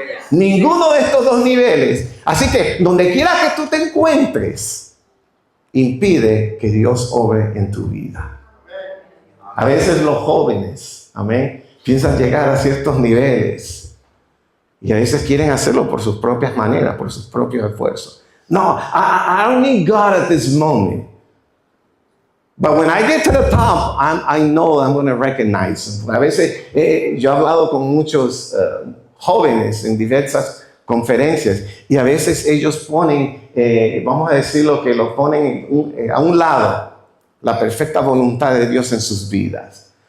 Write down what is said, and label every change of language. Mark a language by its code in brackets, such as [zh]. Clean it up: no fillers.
[es] Ninguno de estos dos niveles. Así que donde quiera que tú te encuentres, impide que Dios obre en tu vida. A veces los jóvenes, amén, piensan llegar a ciertos niveles Y a veces quieren hacerlo por sus propias maneras, por sus propios esfuerzos. [en] No, I don't need God at this moment. But when I get to the top, I know I'm going to recognize him. [es] A veces yo he hablado con muchos jóvenes en diversas conferencias y a veces ellos ponen, vamos a decirlo, que lo ponen a un lado, la perfecta voluntad de Dios en sus vidas.